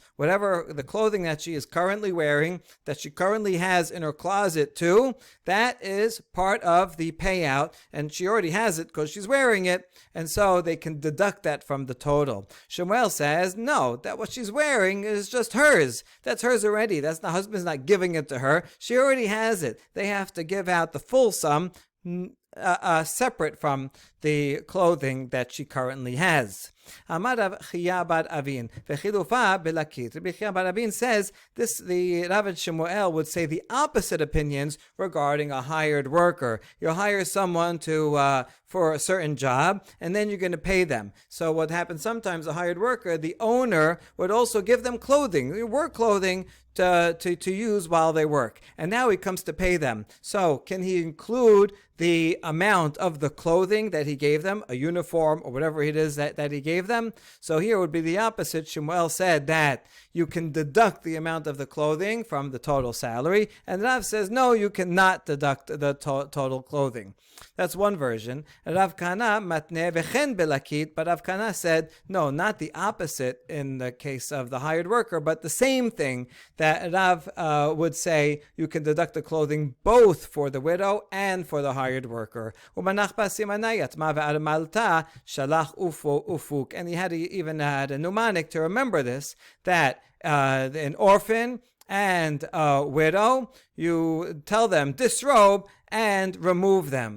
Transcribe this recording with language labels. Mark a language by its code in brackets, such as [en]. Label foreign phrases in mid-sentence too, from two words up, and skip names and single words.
[en] Whatever the clothing that she is currently wearing, that she currently has in her closet too, that is part of the payout, and she already has it because she's wearing it, and so they can deduct that from the total. Shemuel says no, that what she's wearing is just hers. That's hers already. The husband's not giving it to her. She already has it. They have to give out the full sum separate from the clothing that she currently has. [arc] אמר רב חייא בר אבין וחילופא בלקיט. [en] Rabbi Chiya bar Avin says the Rav and Shemuel would say the opposite opinions regarding a hired worker. You hire someone for a certain job, and then you're going to pay them. So what happens sometimes, a hired worker, the owner would also give them clothing, work clothing, to use while they work. And now he comes to pay them. So can he include the amount of the clothing that he gave them, a uniform or whatever it is that he gave them? So here would be the opposite. Shemuel said that you can deduct the amount of the clothing from the total salary. And Rav says, no, you cannot deduct the total clothing. That's one version. [arc] רב כהנא מתני וכן בלקיט, [en] but Rav Kana said, no, not the opposite in the case of the hired worker, but the same thing, that Rav would say you can deduct the clothing both for the widow and for the hired worker. And he even had a mnemonic to remember this, that an orphan and a widow, you tell them disrobe and remove them.